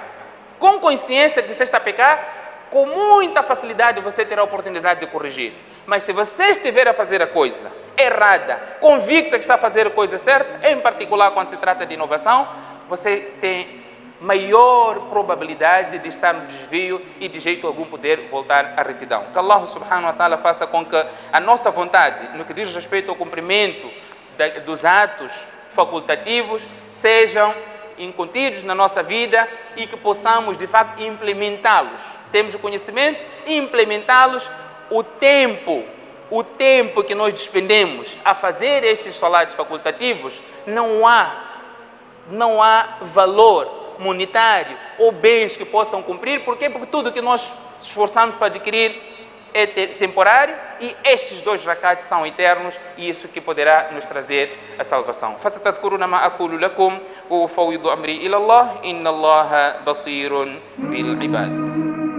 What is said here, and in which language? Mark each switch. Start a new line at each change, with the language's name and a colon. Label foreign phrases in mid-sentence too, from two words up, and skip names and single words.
Portuguese: Com consciência que você está pecando, com muita facilidade você terá a oportunidade de corrigir. Mas se você estiver a fazer a coisa errada, convicta que está a fazer a coisa certa, em particular quando se trata de inovação, você tem maior probabilidade de estar no desvio e de jeito algum poder voltar à retidão. Que
Arabic: الله سبحانه وتعالى
Portuguese: faça com que a nossa vontade, no que diz respeito ao cumprimento dos atos facultativos, sejam incontidos na nossa vida e que possamos de facto implementá-los. Temos o conhecimento e implementá-los. O tempo que nós despendemos a fazer estes salatos facultativos, não há valor monetário ou bens que possam cumprir. Por quê? Porque tudo que nós esforçamos para adquirir é temporário, e estes 2 rakats são eternos, e isso que poderá nos trazer a salvação.
Arabic: فَسَتَذْكُرُونَ مَا أَقُولُ لَكُمْ وَأُفَوِّضُ أَمْرِي إِلَى اللَّهِ إِنَّ اللَّهَ بَصِيرٌ بِالْعِبَادِ.